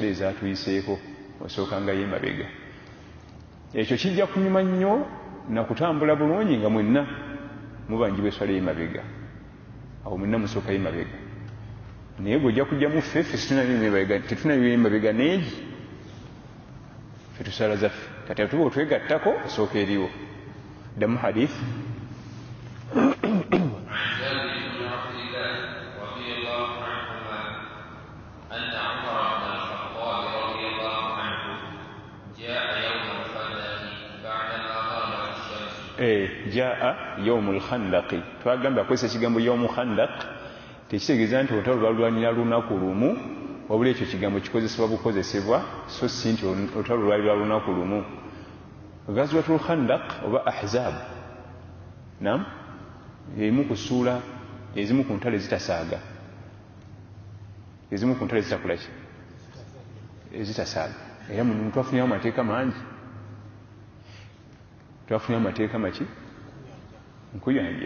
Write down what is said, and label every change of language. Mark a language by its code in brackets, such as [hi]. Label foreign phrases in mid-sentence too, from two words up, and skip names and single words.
[lg] ezatuyiseeko osookangayo emabega ekyo kijja kunyuma nnyo nakutambula bulungi nga mwenna mubanjibwa essala y'emabega awo mwenna musookayo emabega naye gwe ojja kujjamu ffe tetunayo emabega neegi ffe tusala zaffe kati atuba otwegattako osooka eriwo [ar] دم حديث عن جابر بن عبد الله رضي الله عنهما أن عمر بن الخطاب رضي الله عنه جاء يوم الخندق بعدما غابت الشمس. جاء يوم الخندق [lg] twagamba kwesa kigambo [ar] يوم خندق [lg] tekitegeeza nti olutalo lwalwanira lunaku lumu wabula ekyo kigambo kikozesebwa bukozesebwa so si nti olutalo lwali lwa lunaku lumu. [ar] غزوة الخندق [lg] oba Ahzab nam emu ku ssuula ezimu ku ntalo ezitasaaga, ezimu ku ntalo ezitakolaki ezitasaaga, era mu twafuniramu amateeka mangi, twafuniramu amateeka maki nkuyanja.